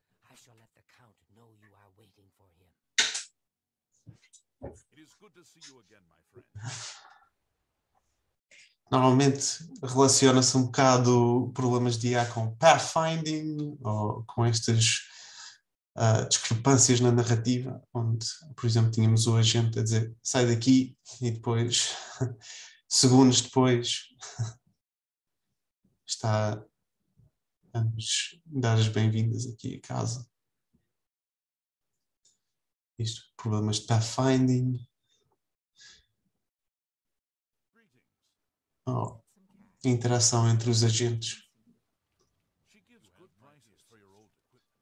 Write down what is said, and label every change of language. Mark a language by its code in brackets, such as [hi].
[en] I shall let the Count know you are waiting for him. It is good to see you again, my friend. [pt] Normalmente relaciona-se um bocado problemas de IA com pathfinding ou com estes discrepâncias na narrativa, onde, por exemplo, tínhamos o agente a dizer sai daqui e depois, segundos depois, está a nos dar as bem-vindas aqui a casa. Isto, problemas de pathfinding. Oh, interação entre os agentes. [en] She gives good prices for your old equipment.